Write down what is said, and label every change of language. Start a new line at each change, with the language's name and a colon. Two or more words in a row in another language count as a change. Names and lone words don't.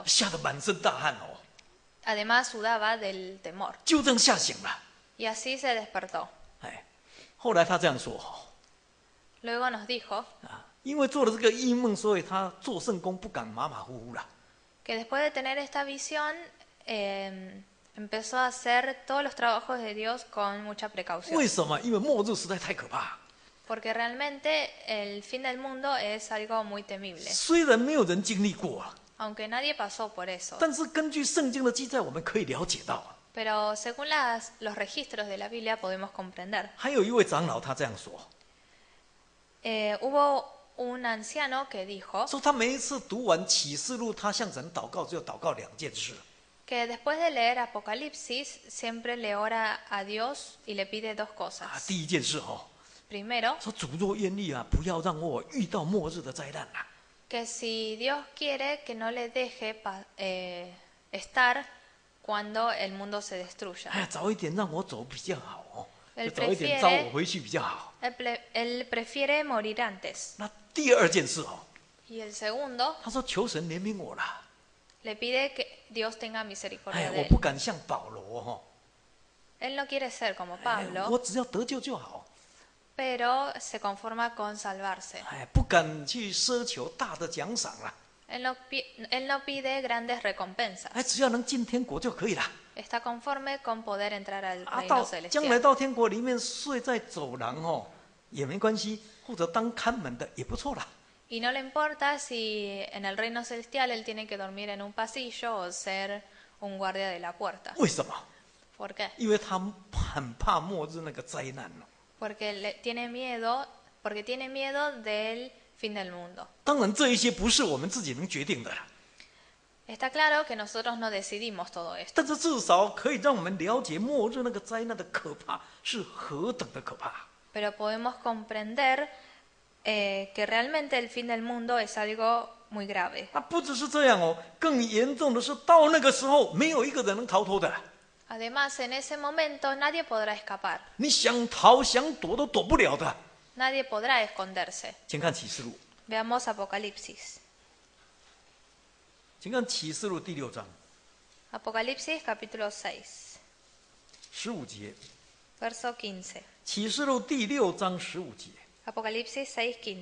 Chinese: 吓得满身大汗哦，
Spanish: Además sudaba del temor.
Chinese: 就这样吓醒了。
Spanish: Y así se despertó.
Chinese: 哎，后来他这样说哈
Spanish: Luego nos dijo
Chinese: 啊，因为做了这个异梦，所以他做圣功不敢马马虎虎了。
Spanish: que después de tener esta visión empezó a hacer todos los trabajos de Dios con mucha precaución.
Chinese: 为什么？因为末日实在太可怕。
Spanish: Porque realmente el fin del mundo es algo muy temible.
Chinese: 虽然没有人经历过啊，
Spanish: Aunque nadie pasó por eso.
Chinese: 但是根据圣经的记载，我们可以了解到啊。
Spanish: Pero según los registros de la Biblia podemos comprender.
Chinese: 还有一位长老他这样说，
Spanish: Hubo un anciano que dijo
Chinese: 说他每一次读完启示录，他向神祷告，只有祷告2件事。
Spanish: que después de leer Apocalipsis siempre le ora a Dios y le pide dos
Chinese: 啊，
Spanish: cosas.
Chinese: 第一件事哦，
Spanish: Primero,
Chinese: 说主若愿意啊，不要让我遇到末日的灾难啊。
Spanish: que si Dios quiere que no le deje estar cuando el mundo se destruya.
Chinese: 哎，早一点让我走比较好哦，
Spanish: Él
Chinese: 就早一点
Spanish: prefiere-
Chinese: 招我回去比较好。
Spanish: Él prefiere morir antes.
Chinese: 那第二件事哦，
Spanish: Y el segundo,
Chinese: 他说求神怜悯我啦，
Spanish: le pide que Dios tenga
Chinese: 哎
Spanish: misericordia，de
Chinese: 我
Spanish: él.
Chinese: 不敢像保罗哈、
Spanish: Él no quiere ser como
Chinese: 哎
Spanish: Pablo,
Chinese: 我只要得救就好，
Spanish: pero se conforma con salvarse.
Chinese: 哎，不敢去奢求大的奖赏啦，
Spanish: Él no pide grandes recompensas.
Chinese: 哎，只要能进天国就可以了。
Spanish: Está conforme con poder entrar al
Chinese: 啊，
Spanish: reino
Chinese: 到将来
Spanish: celestial.
Chinese: 到天国里面睡在走廊哦，也没关系，或者当看门的也不错啦。
Spanish: Y no le importa si en el reino celestial él tiene que dormir en un pasillo o ser un guardia de la puerta.
Chinese: 为什么？
Spanish: ¿Por qué?
Chinese: 因为他很怕末日那个灾难哦。
Spanish: Porque tiene miedo del fin del mundo.
Chinese: 当然，这一些不是我们自己能决定的啦，
Spanish: Está claro que nosotros no decidimos todo esto,
Chinese: 但是至少可以让我们了解末日那个灾难的可怕是何等的可怕。
Spanish: pero podemos comprender que realmente el fin del mundo es algo muy grave.
Chinese: 啊，不只是这样哦，更严重的是，到那个时候，没有一个人能逃脱的。
Spanish: Además, en ese momento nadie podrá escapar,
Chinese: 你想逃想躲都躲不了的。
Spanish: nadie podrá esconderse.
Chinese: 请看启示录，
Spanish: Veamos Apocalipsis.
Chinese: 请看启示录第6章
Spanish: Apocalipsis capítulo 6,
Chinese: 15 节，
Spanish: verso 15.
Chinese: 启示录第6章15节，
Spanish: Apocalipsis 6:15.